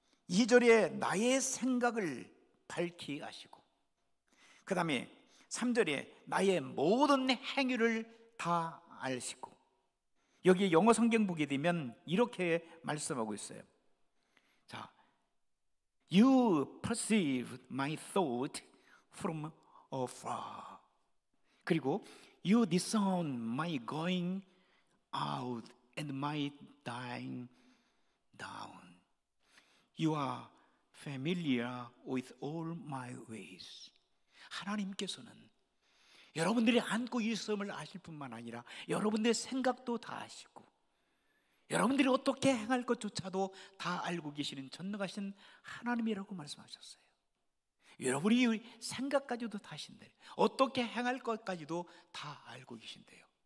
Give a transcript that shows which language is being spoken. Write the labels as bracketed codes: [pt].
[ko] 2절에 나의 생각을 밝히 아시고, 그 다음에 3절에 나의 모든 행위를 다 아시고, 여기 영어 성경 보게 되면 이렇게 말씀하고 있어요. [en] 자, You perceive my thought from afar. 그리고 You discern my going out and my dying down. You are familiar with all my ways. [ko] 하나님께서는 여러분들이 안고 있음을 아실 뿐만 아니라 여러분들의 생각도 다 아시고, 여러분들이 어떻게 행할 것조차도 다 알고 계시는 전능하신 하나님이라고 말씀하셨어요. 여러분이 생각까지도 다 아신대요. 어떻게 행할 것까지도 다 알고 계신대요.